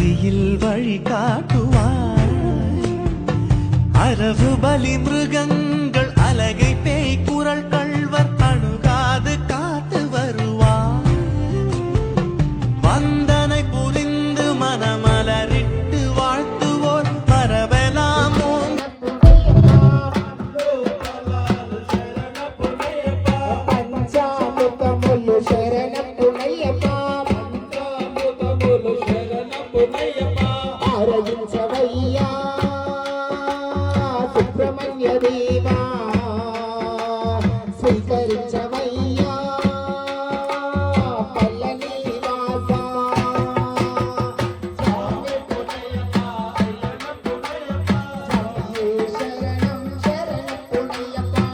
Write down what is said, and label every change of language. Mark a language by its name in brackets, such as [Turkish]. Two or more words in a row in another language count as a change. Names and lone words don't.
[Tamil] உலகில் வழி காட்டுவாய் அரவு பலி மிருகங்கள் அலகை பேய் குரல் கள்வர் அணுகாது காத்து வருவாய் வந்தனை புரிந்து மனமலரிட்டு வாழ்த்துவோர் மரபெல்லாம் [Telugu] పంచామృతములు శరణపునయ్యప్ప ఆరగించవయ్యా సుబ్రహ్మణ్య దేవా స్వీకరించవయ్యా పల్లని వాసా శరణం శరణపునయ్యప్ప